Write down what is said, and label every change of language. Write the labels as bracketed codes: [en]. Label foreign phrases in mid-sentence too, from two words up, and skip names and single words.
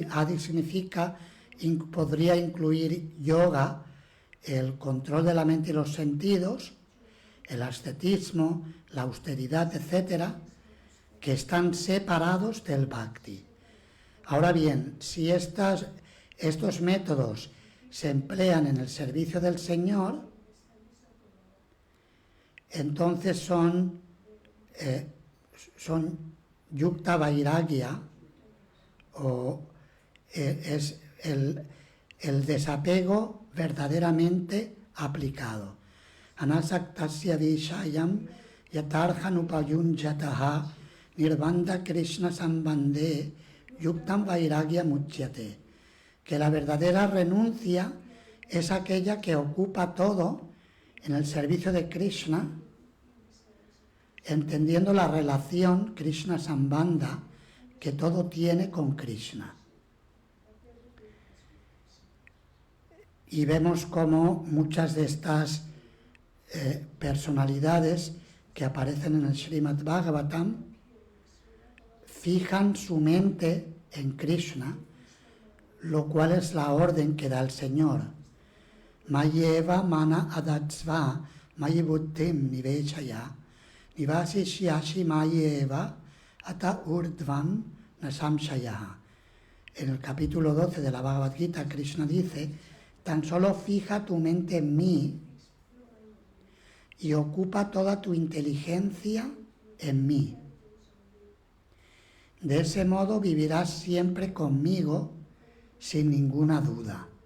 [es] Adi significa, podría incluir yoga, el control de la mente y los sentidos, el ascetismo, la austeridad, etcétera, que están separados del bhakti. Ahora bien, si estos métodos se emplean en el servicio del Señor, entonces son [sa] युक्त वैराग्य, [es] o es el desapego verdaderamente aplicado. [sa] अनासक्तस्य विषयान् यथार्हम् उपयुञ्जतः निर्बन्धः कृष्ण सम्बन्धे युक्तं वैराग्यम् उच्यते. [es] Que la verdadera renuncia es aquella que ocupa todo en el servicio de Krishna, entendiendo la relación Krishna-sambandha que todo tiene con Krishna. Y vemos cómo muchas de estas personalidades que aparecen en el Srimad Bhagavatam fijan su mente en Krishna, lo cual es la orden que da el Señor. [sa] मय्येव मन आधत्स्व मयि बुद्धिं निवेशय निवसिष्यसि मय्येव अत ऊर्ध्वं न संशयः. [es] En el capítulo 12 de la Bhagavad Gita, Krishna dice: tan solo fija tu mente en mí y ocupa toda tu inteligencia en mí. De ese modo vivirás siempre conmigo sin ninguna duda.